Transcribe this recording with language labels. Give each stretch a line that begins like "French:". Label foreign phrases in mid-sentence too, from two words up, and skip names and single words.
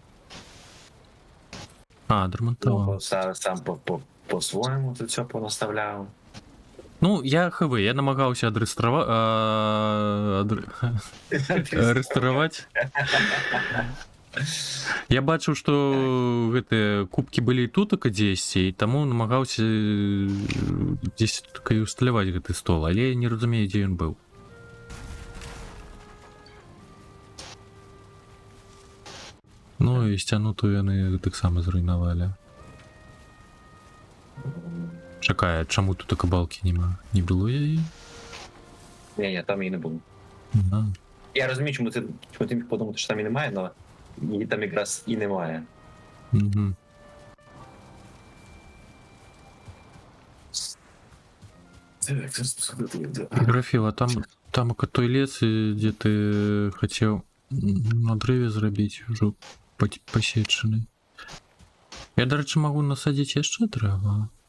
Ukrainian: А, отремонтував. Ну, сам по-своєму тут все понаставляв. Ну, я ХВ, я намагався реставрувати.
Belarusian: Я бачив, що гэты кубки былі тут дзесьці, і таму намагаўся дзесь і усталяваць гэты стол, але я не разумею, дзе ён быў. Ну і сцяну то яны таксама зруйнавалі. Чакай, чаму тут кабалкі нема? Не было яе?
Ukrainian: Ні, там її не було. Ага. Я розумію, чому ти міг подумати, що там і немає, але її там якраз і немає.
Belarusian: Угу. Графіла, там той лес,
Ukrainian: де ти хотів
Belarusian: на древе зрабіць, ўжо пасечаны. Я, дарэчы, магу насадзіць яшчэ дрэва.